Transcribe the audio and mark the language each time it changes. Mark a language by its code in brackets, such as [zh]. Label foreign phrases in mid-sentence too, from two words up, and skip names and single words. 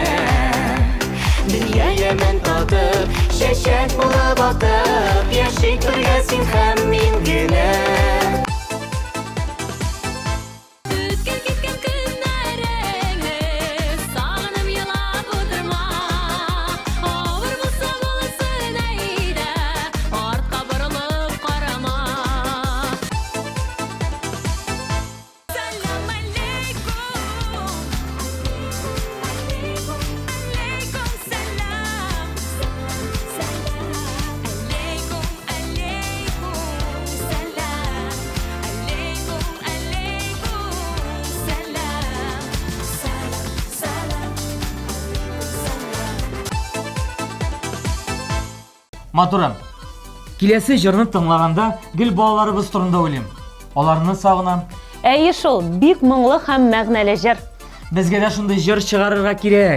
[tt] Дөнья яман татып, чәчәк булып атып, яшик бергә син һәм мин генә. Үткән киткән көннәреңне сагынып елап утырма. Авыр булса буласы әйдә, артка борылып карама. Салам алейкум, алейкум, алейкум салам. Алейкум, алейкум салам. Алейкум, алейкум салам. Салам, Матурым, киләсе җырны тыңлаганда гел балаларыбыз турында уйлыйм. Аларны сагынам. Әйе шул, бик моңлы һәм мәгънәле җыр. Безгә дә шундый җыр чыгарырга кирәк.